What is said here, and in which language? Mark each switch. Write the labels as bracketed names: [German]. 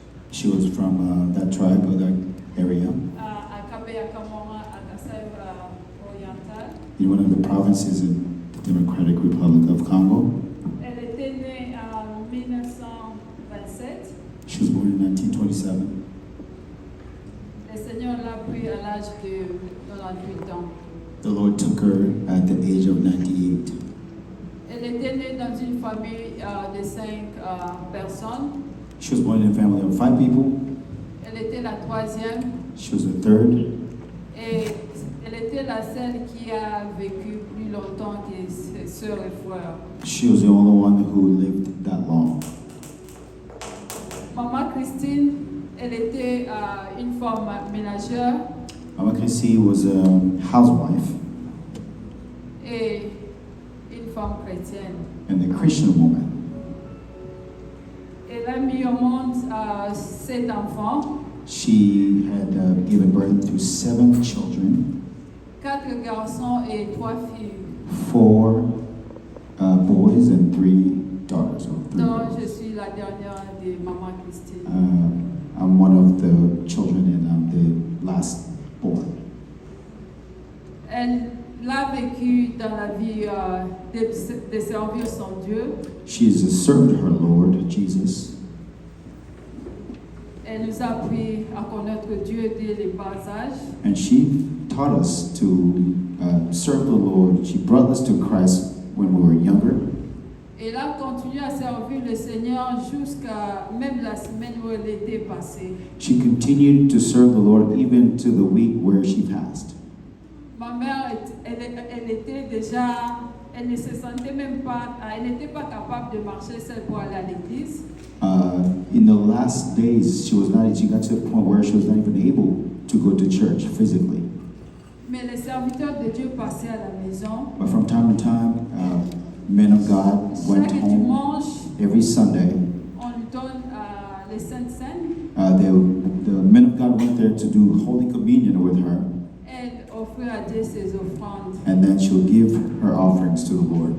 [English] she was from that tribe or that area [French] À Kabeya Kamora, à Kasai Oriental. [English] in one of the provinces in the Democratic Republic of Congo. [French] Elle était née en 1927. [English] She was born in 1927. [French] Le Seigneur l'a pris à l'âge de 98 ans. [English] The Lord took her at the age of 98. [French] Elle était née dans une famille de 5 personnes. [English] She was born in a family of 5 people. [French] Elle était la troisième [English] She was the third, [French] et elle était la seule qui a vécu plus longtemps que ses sœurs et frères. [English] she was the only one who lived that long. [French] Maman Christine, elle était une femme ménagère [English] Mama Chrissy was a housewife [French] et une femme chrétienne. [English] and a Christian woman. [French] Elle a mis au monde 7 enfants, [English] She had given birth to 7 children, [French] 4 garçons et 3 filles. [English] 4 boys and 3 daughters. Or 3 [French] Donc, [English] girls. [French] je suis la dernière de Maman Christine. [English] I'm one of the children and I'm the last born. [French] Elle a vécu dans la vie de servir son Dieu. [English] She has served her Lord, Jesus. [French] Elle nous a appris à connaître Dieu dès le bas âge. [English] And she taught us to serve the Lord. She brought us to Christ when we were younger. [French] Et elle a continué à servir le Seigneur jusqu'à même la semaine où elle était passée. [English] She continued to serve the Lord even to the week where she passed. [French] Ma mère, elle était déjà, elle ne se sentait même pas, elle n'était pas capable de marcher seule pour aller à l'église. [English] In the last days, she got to the point where she was not even able to go to church physically. [French] Mais les serviteurs de Dieu passaient à la maison. [English] But from time to time, men of God went [French] Chaque [English] home [French] dimanche, [English] every Sunday. [French] on lui donne les Saintes Seines. [English] The men of God went there to do Holy Communion with her, [French] Elle offrait à Dieu ses offrandes. [English] and then she'll give her offerings to the Lord.